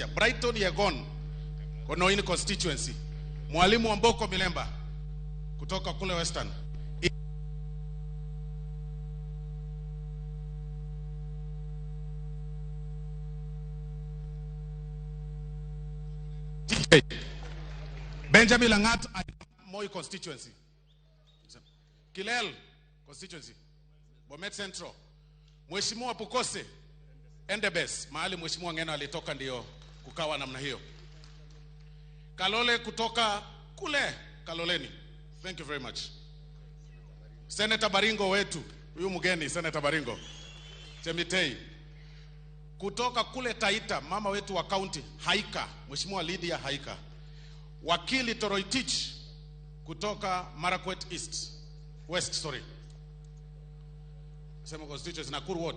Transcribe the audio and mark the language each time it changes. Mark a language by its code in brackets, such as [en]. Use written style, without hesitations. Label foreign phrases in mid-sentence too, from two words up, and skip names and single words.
[sw] Brighton Yegon Konoini constituency. Mwalimu wa Mboko Milemba kutoka kule Western. Benjamin Langat Moi constituency. Kilel constituency. Bomet Central. Mheshimiwa Pukose Endebes, mahali Mheshimiwa Ngeno alitoka ndio kukawa namna hiyo. Kalole kutoka kule Kaloleni. [en] Thank you very much. [sw] Senator Baringo wetu, huyu mgeni Senator Baringo. Chemitei. Kutoka kule Taita, mama wetu wa county Haika, Mheshimiwa Lydia Haika. Wakili Toroitich kutoka Marakwet West. Sema constituency Nakuru what?